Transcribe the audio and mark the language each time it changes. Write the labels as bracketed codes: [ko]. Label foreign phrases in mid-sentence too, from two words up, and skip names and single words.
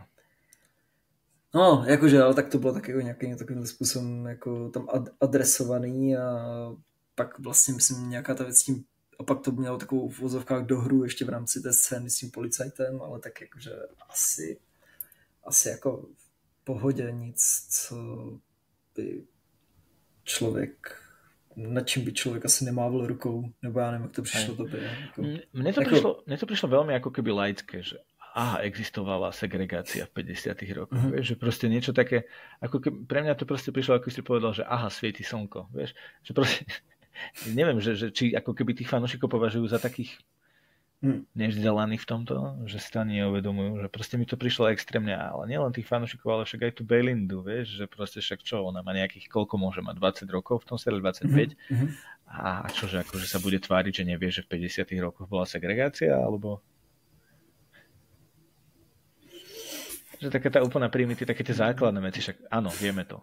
[cs] No, jakože, ale tak to bylo tak jako nějakým takovým způsobem jako tam adresovaný a pak vlastně myslím nějaká ta věc s tím a pak to mělo takovou v vozovkách dohru ještě v rámci té scény s tím policajtem, ale tak jakože asi jako v pohodě nic, co by člověk, nad čím by člověk asi nemával rukou, nebo já nevím, jak to přišlo tobě. Jako, [sk] mne to prišlo veľmi ako keby laické, že existovala segregácia v 50. rokoch, vieš, že proste niečo také, ako keby, pre mňa to proste prišlo, ako si povedal, že svieti slnko, vieš, že proste neviem, že či ako keby tých fanúšikov považujú za takých nevzdelaných v tomto, že si to ani neuvedomujú, že proste mi to prišlo extrémne, ale nielen tých fanúšikov, ale však aj tu Belindu, vieš, že proste však čo, ona má nejakých, koľko môže mať, 20 rokov, v tom seriáli 25 a čože akože sa bude tváriť, že nevie, že v 50 rokoch bola segregácia, alebo že také tá úplná primitíva, také tie základné veci, však áno, vieme to.